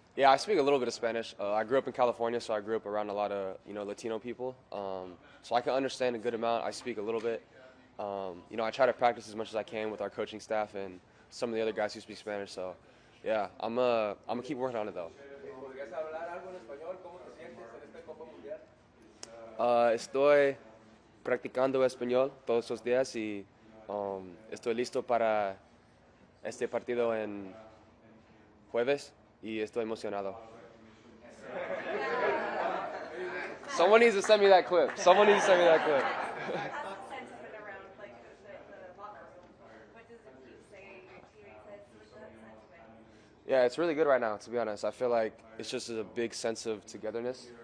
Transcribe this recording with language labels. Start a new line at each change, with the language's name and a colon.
English: Yeah, I speak a little bit of Spanish. I grew up in California, so I grew up around a lot of Latino people. So I can understand a good amount. I speak a little bit. I try to practice as much as I can with our coaching staff and some of the other guys who speak Spanish. So yeah, I'm gonna keep working on it though.
Spanish: ¿Podrías hablar algo en español? ¿Cómo te sientes en esta Copa Mundial? Estoy practicando español todos los días y estoy listo para este partido en jueves y estoy emocionado.
English: Someone needs to send me that clip. Someone needs to send me that clip. Sentiment around like the locker room. What does it keep saying? Your teammate says what's that sentiment? Yeah, it's really good right now, to be honest. I feel like it's just a big sense of togetherness.